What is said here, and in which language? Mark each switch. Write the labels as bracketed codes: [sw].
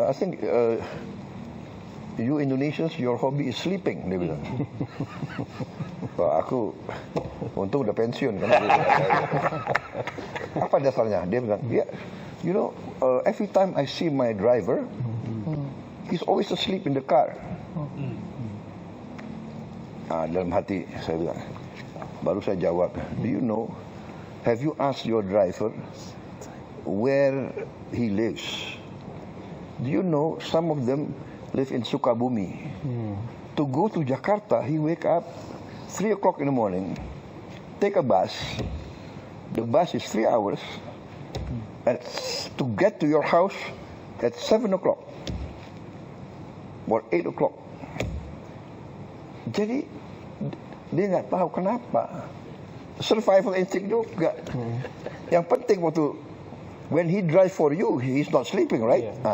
[en] I think you Indonesians, your hobby is sleeping. [id] Dia bilang. Aku untung udah pensiun kan. Apa dasarnya? Dia bilang, [en] yeah, you know, every time I see my driver, he's always asleep in the car. [id] Dalam hati saya bilang, baru saya jawab, [en] do you know? Have you asked your driver where he lives? Do you know some of them live in Sukabumi? To go to Jakarta, he wake up 3 o'clock in the morning, take a bus. The bus is 3 hours. And to get to your house at 7 o'clock or 8 o'clock. [id] Jadi dia nggak tahu kenapa. [en] Survival instinct [id] juga. Yang penting waktu [en] when he drive for you, he is not sleeping, right?